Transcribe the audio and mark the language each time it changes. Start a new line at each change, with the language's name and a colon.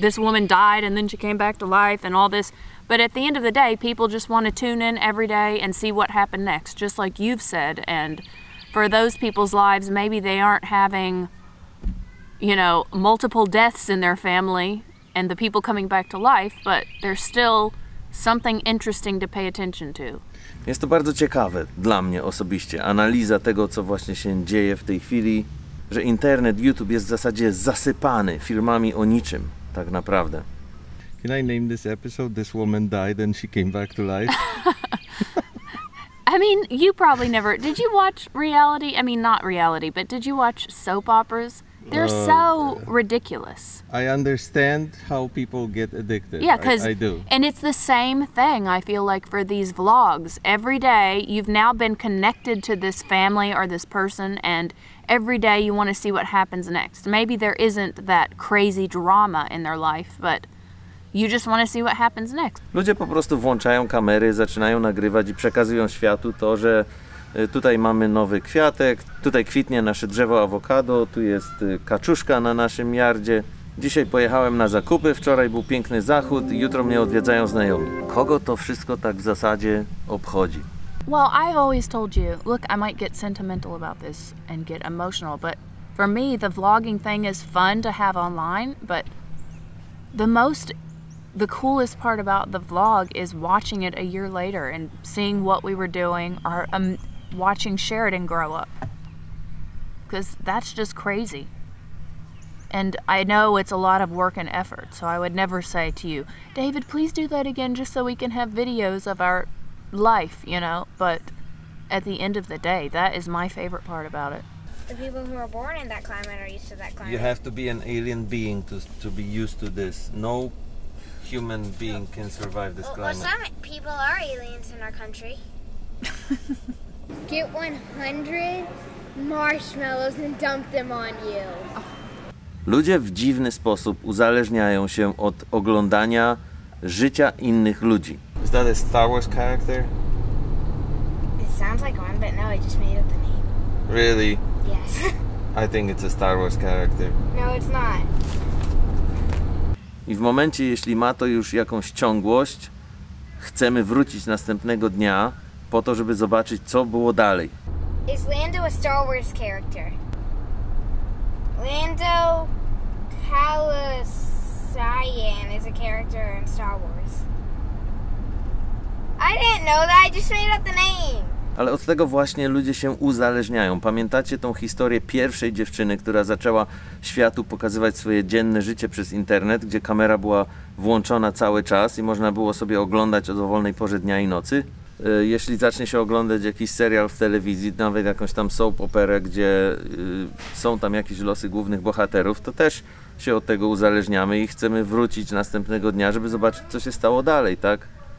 English: This woman died and then she came back to life and all this. But at the end of the day, people just want to tune in every day and see what happened next, just like you've said. And for those people's lives, maybe they aren't having, you know, multiple deaths in their family and the people coming back to life, but there's still something interesting to pay attention to.
Polish: Jest to bardzo ciekawe dla mnie osobiście, analiza tego, co właśnie się dzieje w tej chwili, że internet, YouTube jest w zasadzie zasypany filmami o niczym, tak naprawdę.
English: Can I name this episode "This Woman Died and She Came Back to Life"? I mean, you probably never... Did you watch reality? I mean, not reality, but did you watch soap operas? They're so ridiculous. I understand how people get addicted. Yeah, because I do. And it's the same thing, I feel like, for these vlogs. Every day, you've now been connected to this family or this person, and every day you want to see what happens next. Maybe there isn't that crazy drama in their life, but you just want to see what happens next.
Polish: Ludzie po prostu włączają kamery, zaczynają nagrywać i przekazują światu to, że tutaj mamy nowy kwiatek, tutaj kwitnie nasze drzewo awokado, tu jest kaczuszka na naszym yardzie. Dzisiaj pojechałem na zakupy, wczoraj był piękny zachód, jutro mnie odwiedzają znajomi. Kogo to wszystko tak w zasadzie obchodzi?
English: Well, I've always told you, look, I might get sentimental about this and get emotional, but for me, the vlogging thing is fun to have online, but the coolest part about the vlog is watching it a year later and seeing what we were doing, or watching Sheridan grow up, because that's just crazy. And I know it's a lot of work and effort, so I would never say to you, David, please do that again just so we can have videos of our life, you know, but at the end of the day, that is my favorite part about it. The people who are born in that climate are used to that climate. You have to be an alien being to be used to this. No human being can survive this Well, climate. some people are aliens in our country. Get 100 marshmallows and dump them on you.
Polish: Ludzie w dziwny sposób uzależniają się od oglądania życia innych ludzi.
English: Is that a Star Wars character? It sounds like one, but no, I just made up the name. Really? Yes. I think it's a Star Wars character. No, it's not.
Polish: I w momencie, jeśli ma to już jakąś ciągłość, chcemy wrócić następnego dnia po to, żeby zobaczyć, co było dalej.
English: Is Lando a Star Wars character? Lando Calrissian is a character in Star Wars. I didn't know that, I just made up the name.
Polish: Ale od tego właśnie ludzie się uzależniają. Pamiętacie tą historię pierwszej dziewczyny, która zaczęła światu pokazywać swoje dzienne życie przez internet, gdzie kamera była włączona cały czas i można było sobie oglądać o dowolnej porze dnia i nocy? Jeśli zacznie się oglądać jakiś serial w telewizji, nawet jakąś tam soap operę, gdzie są tam jakieś losy głównych bohaterów, to też się od tego uzależniamy i chcemy wrócić następnego dnia, żeby zobaczyć, co się stało dalej, tak?